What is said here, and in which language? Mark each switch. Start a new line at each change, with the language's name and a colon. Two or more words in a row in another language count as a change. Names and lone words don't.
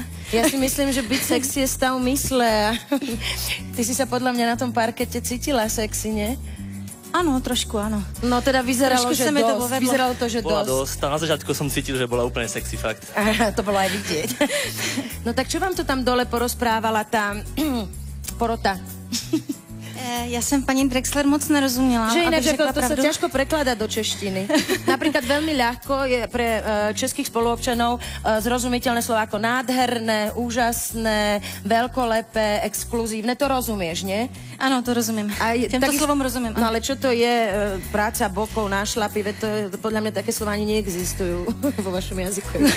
Slovak: Ja si myslím, že byť sexy je stav mysle. Ty si sa podľa mňa na tom parkete cítila sexy, nie?
Czech: Ano, trošku, ano.
Slovak: No teda vyzeralo,
Czech: Trošku
Slovak: že sa mi to dosť.
Czech: povedlo.
Slovak: Vyzeralo to, že Bola dosť. dosť. Na začiatku som cítil, že bola úplne sexy, fakt. To bolo aj vidieť. No tak čo vám to tam dole porozprávala tá porota?
Czech: Já jsem paní Drexler moc nerozuměla.
Slovak: Že inak,
Czech: abych řekla
Slovak: to sa
Czech: pravdu.
Slovak: ťažko prekladá do češtiny. Napríklad veľmi ľahko je pre českých spoluobčanov zrozumiteľné slovo ako nádherné, úžasné, veľkolepé, exkluzívne. To rozumieš, nie?
Czech: Ano, to rozumím. Těmto slovom rozumím.
Slovak: No ale čo to je práca bokov na šlapy? Veď to podľa mňa také slova ani neexistujú vo vašom jazyku.